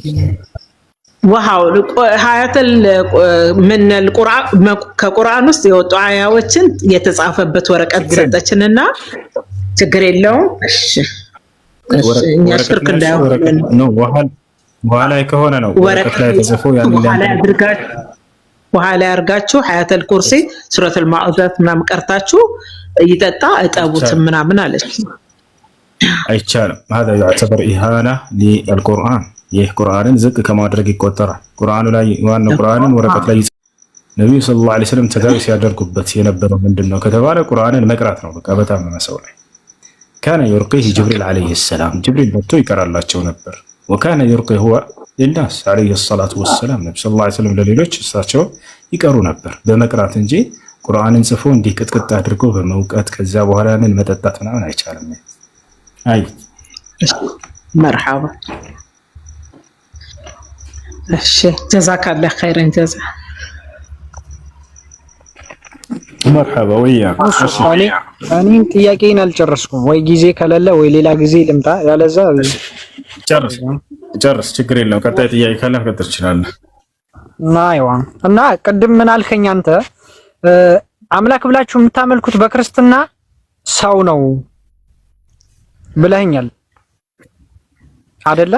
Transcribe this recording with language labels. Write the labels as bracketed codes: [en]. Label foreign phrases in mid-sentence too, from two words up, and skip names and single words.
[am] ውሃው ሀያተል ምንል ቁርአን ከቁርአን ውስጥ የወጡ አያዎችን የተጻፈበት ወረቀት ሰጠችንና ችግር የለውም። እሺ እኛ ሽርክ እንዳይሆን ነው። ውሃ ላይ ከሆነ ነው ወረቀት ላይ ተጽፎ ውሃ ላይ አድርጋችሁ ሀያተል ኩርሲ ሱረቱል ማዑዛት ምናምን ቀርታችሁ ይጠጣ እጠቡት ምናምን አለች። አይቻልም። [ar] هذا يعتبر إهانة للقرآن። [am] ይህ ቁርአንን ዝቅ ከማድረግ ይቆጠራል። ቁርአኑ ላይ ዋናው ቁርአንን ወረቀት ላይ ነብዩ [ar] صلى الله عليه وسلم [am] ተዳዊስ ያደርጉበት የነበረው ምንድነው ከተባለ ቁርአንን መቅራት ነው። በቃ በጣም መሰው ላይ [ar] كان يرقيه جبريل عليه السلام جبريل [am] መጥቶ ይቀራላቸው ነበር። [ar] وكان يرقي هو للناس عليه الصلاة والسلام [am] ነብዩ [ar] صلى الله عليه وسلم [am] ለሌሎች እሳቸው ይቀሩ ነበር በመቅራት እንጂ ቁርአንን ጽፎ እንዲህ ቅጥቅጥ አድርጎ በመውቀት ከዛ በኋላ ያንን መጠጣት ምናምን አይቻልም። አይ مرحبا እሺ [ar] جزاك الله خيرا [am] ጀዛ [ar] مرحبا وياك። [am] እኔ ጥያቄን አልጨረስኩም። ወይ ጊዜ ከሌለ ወይ ሌላ ጊዜ ልምጣ፣ ያለዛ ጨርስ ችግር የለውም። ቀጣይ ጥያቄ ካለ መቀጠል ትችላለህ። ናይዋ እና ቅድም ምን አልከኝ አንተ? አምላክ ብላችሁ የምታመልኩት በክርስትና ሰው ነው ብለኸኛል አይደለ?